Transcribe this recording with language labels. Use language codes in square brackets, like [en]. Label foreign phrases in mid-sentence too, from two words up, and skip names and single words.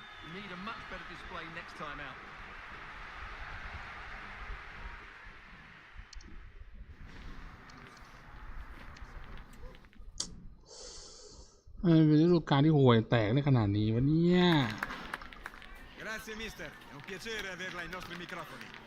[en] You need a much better display next time out. [th] เป็นฤดูกาลที่ห่วยแตกในขนาดนี้วะเนี่ย [it] Grazie mister, è un piacere averla ai nostri microfoni.